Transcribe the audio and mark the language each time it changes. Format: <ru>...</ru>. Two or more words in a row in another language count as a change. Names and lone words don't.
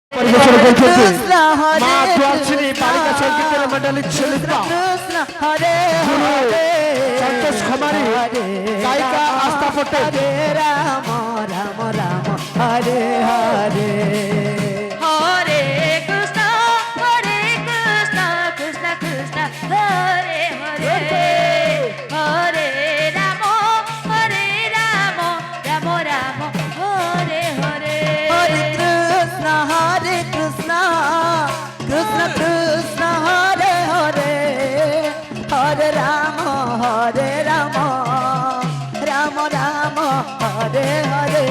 <bn>পরিবেশন করছেন মা দুয়ারছিনি বালিকা সংগীতের মণ্ডলীর শিল্পা সন্তোষ খমারি গায়িকা আস্থা পটেল।</bn> <sa>রাম রাম রাম হরে হরে হরে কৃষ্ণ কৃষ্ণ কৃষ্ণ হরে হরে হরে রাম রাম রাম হরে হরে হরে কৃষ্ণ কৃষ্ণ কৃষ্ণ হরে হরে হরে রাম রাম রাম হরে হরে</sa>